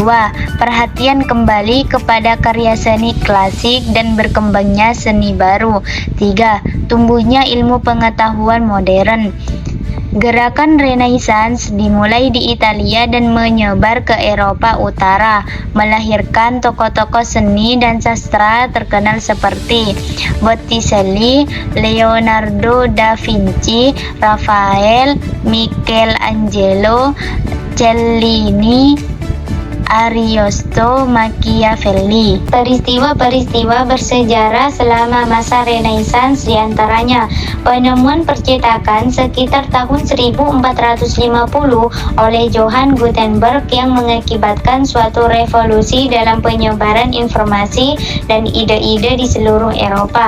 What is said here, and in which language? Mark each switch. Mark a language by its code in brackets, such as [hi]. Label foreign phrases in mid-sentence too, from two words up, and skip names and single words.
[id] Perhatian kembali kepada karya seni klasik dan berkembangnya seni baru. 3. Tumbuhnya ilmu pengetahuan modern. Gerakan Renaissance dimulai di Italia dan menyebar ke Eropa Utara, melahirkan tokoh-tokoh seni dan sastra terkenal seperti Botticelli, Leonardo da Vinci, Raphael, Michelangelo, Cellini, Ariosto, Machiavelli. Peristiwa-peristiwa bersejarah selama masa Renaissance diantaranya penemuan percetakan sekitar tahun 1450 oleh Johann Gutenberg yang mengakibatkan suatu revolusi dalam penyebaran informasi dan ide-ide di seluruh Eropa.